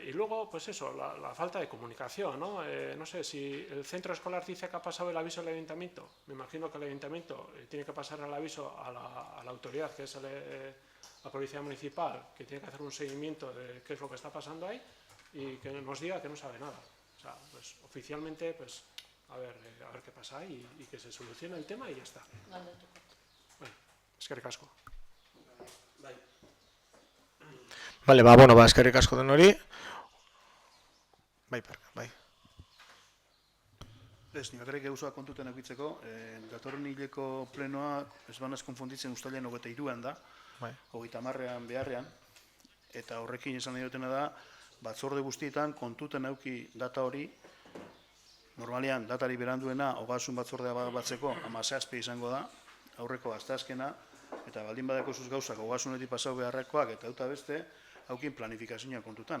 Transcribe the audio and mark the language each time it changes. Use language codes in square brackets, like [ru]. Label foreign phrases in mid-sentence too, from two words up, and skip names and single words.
[es] Y luego, pues eso, la falta de comunicación, ¿no? No sé, si el centro escolar dice que ha pasado el aviso al ayuntamiento, me imagino que el ayuntamiento tiene que pasar el aviso a la autoridad, que es la policía municipal, que tiene que hacer un seguimiento de qué es lo que está pasando ahí, y que nos diga que no sabe nada. O sea, pues oficialmente, pues a ver qué pasa ahí y que se solucione el tema y ya está. [eu] Bueno, eskerrik asko. Vale, eskerrik asko den hori. Bai. Ez, nibakarrik eusoa kontuten eukitzeko, datorren hileko plenoa, ez banaz konfunditzen ustailean 23an da, 30an beharrean, eta horrekin esan nahi dutena da, batzorde guztietan kontuten euki data hori, normalean datari beranduena, ogasun batzordea batzeko, 17 izango da, aurreko asteazkena, eta baldin badako zuz gauzak ogasunetik pasau beharrekoak eta auta beste, haukin planifikazioa kontutan.